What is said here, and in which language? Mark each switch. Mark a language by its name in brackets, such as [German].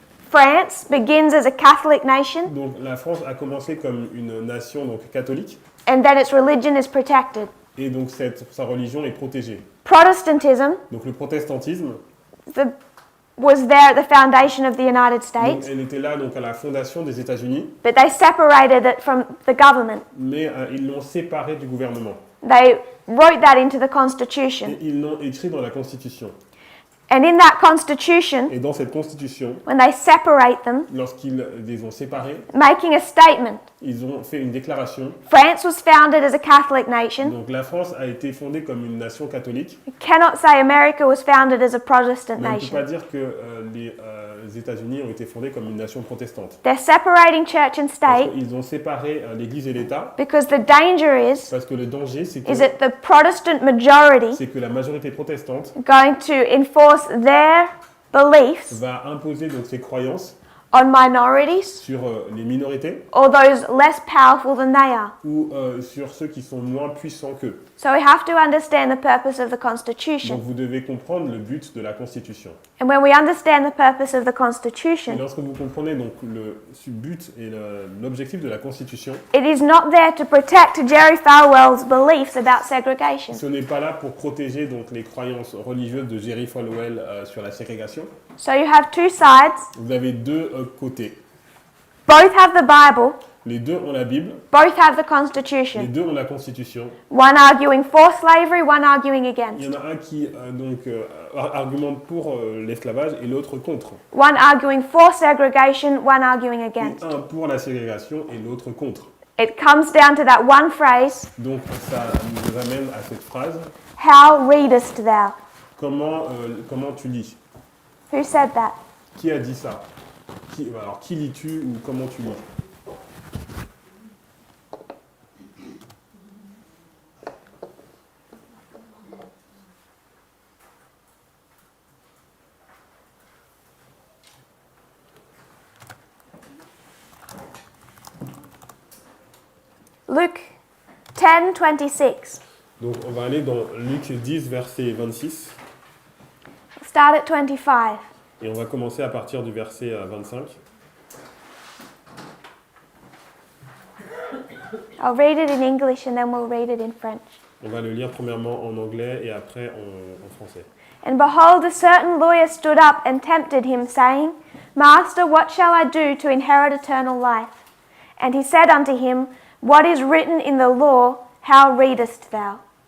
[English] France begins as a Catholic nation, [French] Donc la France a commencé comme une nation donc catholique [English] and then its religion is protected. [French] et donc sa religion est protégée. [English] Protestantism [French] Donc le protestantisme, [English] was there at the foundation of the United [French] donc, [English] States, [French] elle était là donc à la fondation des États-Unis, [English] but they separated it from the government. [French] mais ils l'ont séparé du gouvernement. [English] They wrote that into the [French] Et [English] Constitution. [French] ils l'ont écrit dans la Constitution. [English] And in that constitution, [French] Et dans cette constitution, [English] when they separate them, [French] lorsqu'ils les ont séparés, [English] making a statement, [French] ils ont fait une déclaration. [English] France was founded as a Catholic nation. [French] Donc la France a été fondée comme une nation catholique. [English] We cannot say America was founded as a Protestant [French] Mais on ne peut pas [English] nation. [French] dire que les États-Unis ont été fondés comme une nation protestante. [English] They're separating church and [French] Parce [English] state [French] qu'ils ont séparé l'Église et l'État. [English] because the danger is [French] Parce que le danger, [English] is that the Protestant [French] c'est [English] majority [French] que la majorité protestante [English] are going to enforce their beliefs [French] va imposer donc ses croyances [English] on minorities [French] sur les minorités [English] or those less powerful than they are. [French] ou sur ceux qui sont moins puissants qu'eux. [English] So we have to understand the purpose of the [French] Donc [English] Constitution. [French] vous devez comprendre le but de la Constitution. [English] And when we understand the purpose of the [French] Et [English] Constitution, [French] lorsque vous comprenez donc le but et l'objectif de la Constitution, [English] it is not there to protect Jerry Falwell's beliefs about segregation. [French] ce n'est pas là pour protéger donc les croyances religieuses de Jerry Falwell sur la ségrégation. [English] So you have two sides. [French] Vous avez deux côtés. [English] Both have the Bible. [French] Les deux ont la Bible, [English] Both have the [French] les [English] Constitution. [French] deux ont la Constitution. [English] One arguing for slavery, one arguing [French] Il [English] against. [French] y en a un qui argumente pour l'esclavage et l'autre contre. [English] One arguing for segregation, one arguing [French] Et [English] against. [French] un pour la ségrégation et l'autre contre. [English] It comes down to that one phrase, [French] Donc ça nous amène à cette phrase. [English] how readest thou? [French] Comment tu lis? [English] Who said that? [French] Qui a dit ça? Alors qui lis-tu ou comment tu lis? [English] Luke 10:26. [French] Donc on va aller dans Luc 10, verset 26. [English] Start at 25. [French] Et on va commencer à partir du verset 25. [English] I'll read it in English and then we'll read it in French. [French] On va le lire premièrement en anglais et après en français. [English] And behold, a certain lawyer stood up and tempted him, saying, Master, what shall I do to inherit eternal life? And he said unto him, What is written in the law, how readest thou?